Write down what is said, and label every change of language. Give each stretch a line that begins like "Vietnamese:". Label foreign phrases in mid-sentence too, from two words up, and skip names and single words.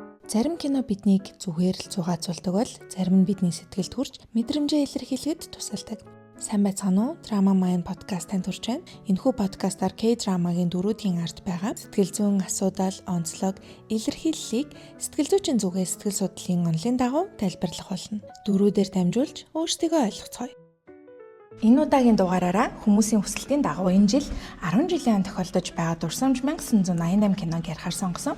Mongolian: Зарим кино биднийг зүгээр л зугаацуулдаг бол зарим нь бидний сэтгэлд хүрч мэдрэмжээ илэрхийлэхэд тусалдаг. Сайн байцгаана уу? Drama Mind podcast танд хүрч байна. Энэхүү подкастаар K-драмагийн дөрүүдийн ард байгаа сэтгэл зүйн асуудал, онцлог, илэрхийллийг сэтгэл зүйчийн зүгээс сэтгэл судлалын онолын дагуу тайлбарлах болно. Дөрүүдээр дамжуулж өөрсдийгөө ойлгоцгоё. Энэ удаагийн дугаараараа хүмүүсийн хүсэлтийн дагуу энэ жил 10 жилийн тохиолдож байгаа Дурсамж 1988 киног ярихаар сонгосон.